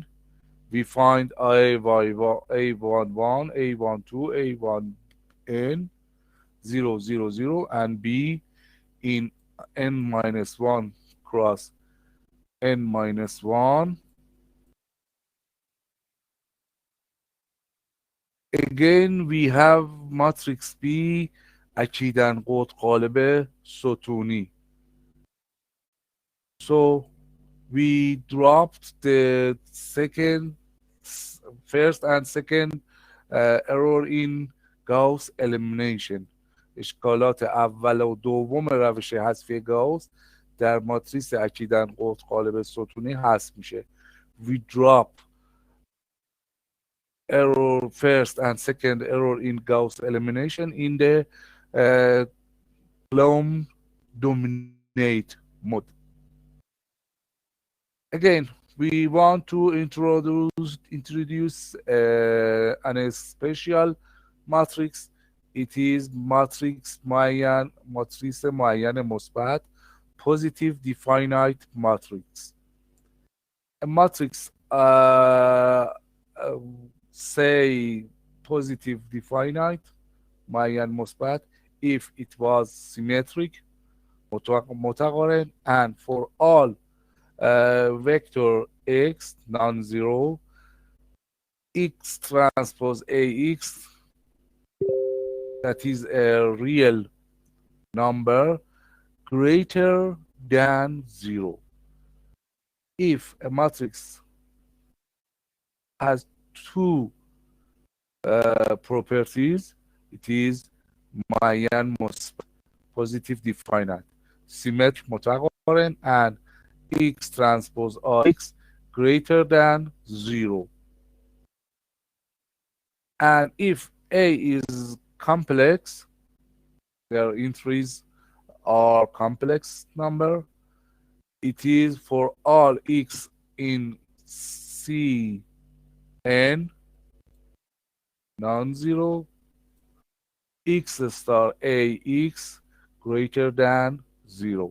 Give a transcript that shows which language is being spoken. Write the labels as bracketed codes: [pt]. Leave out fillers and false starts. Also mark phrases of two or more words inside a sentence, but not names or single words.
[en] We find A11, A12, A1N, 000, and B in N minus 1 cross N minus 1. Again, we have matrix B [fa] اکیدن قطب قالب ستونی. [en] So we dropped the first and second error in Gauss elimination. [fa] اشکالات اول و دوم روش حذفی گاوس در ماتریس اکیدن قطب قالب ستونی حذف میشه. [en] We drop error first and second error in Gauss elimination in the uh, Clone dominate mode. Again, we want to introduce an special matrix. It is [fa] ماتریس معین مثبت [en] positive definite matrix. A matrix say positive definite [fa] معین مثبت [en] if it was symmetric متقارن and for all vector x non-zero x transpose ax that is a real number greater than zero. If a matrix has two properties, it is [fa] معین مثبت [en] positive definite symmetric متقارن and x transpose x greater than zero. And if A is complex, their entries are complex number, it is for all x in C n non-zero, x star ax greater than 0.